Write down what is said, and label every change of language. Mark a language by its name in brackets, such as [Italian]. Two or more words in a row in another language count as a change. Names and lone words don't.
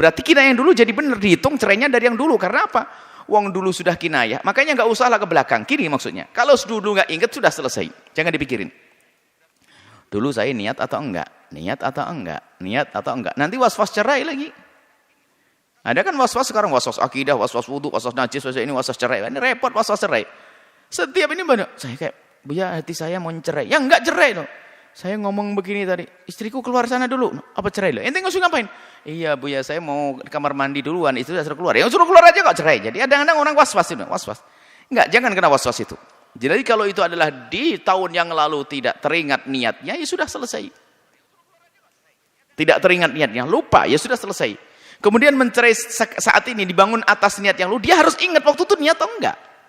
[Indonesian] Berarti kinayah dulu jadi benar, dihitung cerainya dari yang dulu. Karena apa? Wong dulu sudah kinayah, makanya nggak usahlah ke belakang. Kini maksudnya. Kalau dulu nggak ingat sudah selesai. Jangan dipikirin. Dulu saya niat atau enggak? Niat atau enggak? Niat atau enggak? Nanti was-was cerai lagi. Ada kan was-was sekarang, was-was akidah, was-was wudu, was-was najis, was-was ini, was-was cerai. Ini repot was-was cerai. Setiap ini banyak. Saya kayak, Buya hati saya mau cerai. Ya enggak cerai loh. Saya ngomong begini tadi, istriku keluar sana dulu. Apa cerai loh? Ente ngusung ngapain? Iya Buya, saya mau kamar mandi duluan, itu sudah suruh keluar. Ya suruh keluar aja kok cerai. Jadi kadang-kadang orang was-was itu, was-was. Enggak, jangan kena was-was itu. Jadi kalau itu adalah di tahun yang lalu tidak teringat niatnya, ya sudah selesai. Tidak teringat niatnya, lupa, ya sudah selesai. Kemudian mencerai saat ini dibangun atas niat yang lalu, dia harus ingat waktu itu niat atau enggak.